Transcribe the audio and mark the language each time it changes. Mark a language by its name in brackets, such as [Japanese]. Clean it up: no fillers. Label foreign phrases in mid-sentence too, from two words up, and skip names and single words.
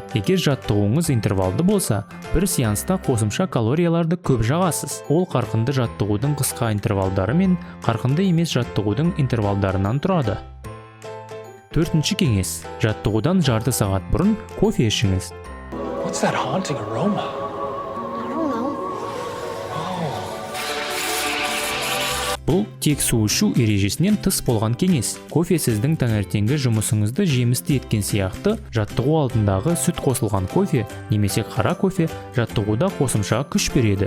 [Kazakh] Егер жаттығуыңыз интервалды болса, бір сеанста қосымша калорияларды көп жағасыз. Ол қарқынды жаттығудың қысқа интервалдары мен қарқынды емес жаттығудың интервалдарынан тұрады. Төртінші кеңес. Жаттығудан жарты сағат бұрын кофе ішіңіз. [English] What's that haunting aroma? I don't know. [Kazakh] Бұл тек су ішу ережесінен тыс болған кеңес. Кофе сіздің таңертеңгі жұмысыңызды жемісті еткен сияқты, жаттығу алдындағы сүт қосылған кофе немесе қара кофе жаттығуда қосымша күш береді.